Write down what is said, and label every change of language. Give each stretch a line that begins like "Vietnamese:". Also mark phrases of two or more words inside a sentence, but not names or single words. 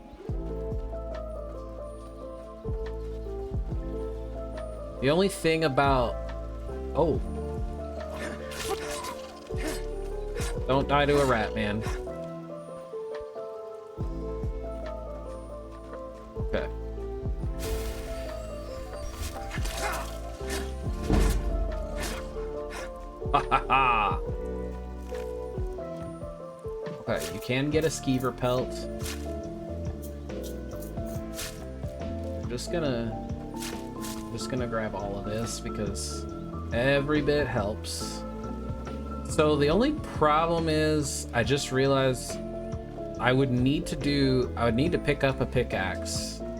English: The only thing about... Oh. Don't die to a rat, man. Okay. Ha ha ha! Okay, you can get a skeever pelt. I'm just gonna grab all of this because every bit helps. So the only problem is I just realized I would need to pick up a pickaxe.